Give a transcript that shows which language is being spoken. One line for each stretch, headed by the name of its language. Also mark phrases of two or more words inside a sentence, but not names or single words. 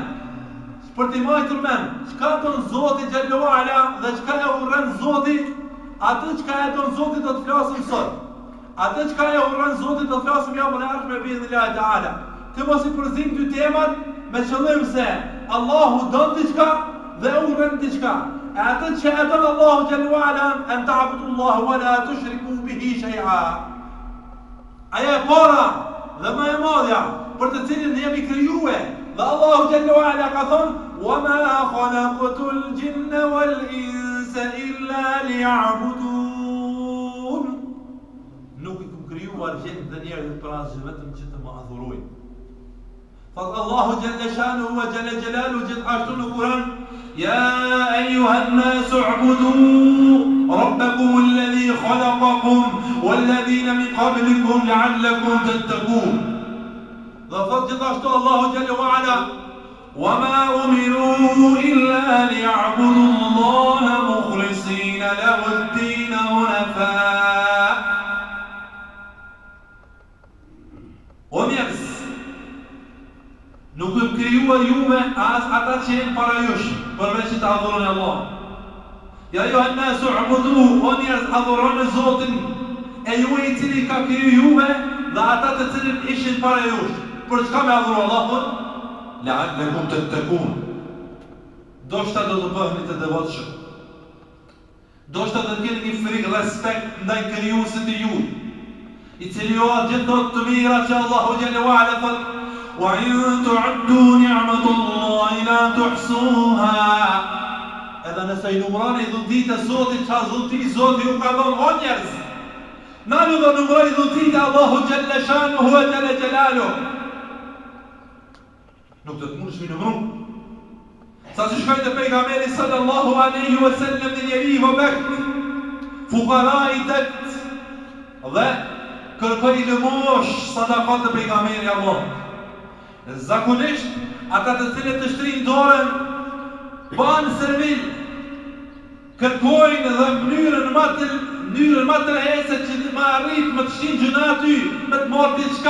Albanian: Për ti mojtur mend, çka don Zoti
Arabic: جل وعلا
Albanian: dhe çka e urren Zoti, atë çka e don Zoti do të flasim sot. Atë çka e urren Zoti do të flasim javën e ardhshme me
Arabic: بإذن الله تعالى.
Albanian: të mos I përzim dy temat me qëllim se Allahu don diçka dhe urren diçka. E atë që e don Allahu
Arabic: جل وعلا أن تعبدوا الله ولا تشركوا به شيئا.
Albanian: Aja e para dhe më e madhja për të cilin jemi krijuar. Dhe Allahu
Arabic: جل وعلا
Albanian: ka thonë:
Arabic: "وما خلقت الجن والإنس إلا ليعبدون."
Albanian: Nuk I kam krijuar gjin dhe njerëzit për asgjë, vetëm që të më adhurojnë. Thot Allahu
Arabic: جل شأنه وجل جلاله
Albanian: gjithashtu në Kur'an:
Arabic: "يا أيها الناس اعبدوا ربكم الذي خلقكم والذين من قبلكم لعلكم تتقون."
Albanian: Dhe thot gjithashtu Allahu
Arabic: جل وعلا: "وما أمروا إلا ليعبدوا الله مخلصين له الدين حنفاء."
Albanian: O njerëz, nuk kem krijuar juve as ata që janë para jush, përveç të adhuroni Allah.
Arabic: يا أيها الناس اعبدوا,
Albanian: o njerëz, adhuroni Zotin e ju I cili ka kriju juve dhe ata të cilët ishin para jush. Për çka me adhuru Allahun?
Arabic: لعلكم تتقون.
Albanian: Doshta do të bëheni të devotshëm. Doshta do të keni një frikë, respekt ndaj krijuesit të juaj, I cili ju ka gjithë të mira që Allahu
Arabic: جل وعلا
Albanian: thot:
Arabic: "وإن تعدوا نعمة الله لا تحصوها."
Albanian: Edhe nëse I numëroni dhuntit e Zotit, çfarë dhunti Zoti ju ka dhënë, o njerëz? Na ju do numëroj dhuntit e Allahu
Arabic: جل شأنه وجل جلاله.
Albanian: Nuk do të mundesh mi numëru. Sa që shkoj të pejgamberi
Arabic: صلى الله عليه وسلم
Albanian: në njeri I vëbekt, fukara I det, dhe kërkoj lëmosh sadakat të pejgamberi Allah. Zakonisht, ata të cilët të shtrin dorën, banë servil, kërkojnë dhe mënyrën më të rehese që më arrit më të shtin gjuna aty, më të marrë diçka.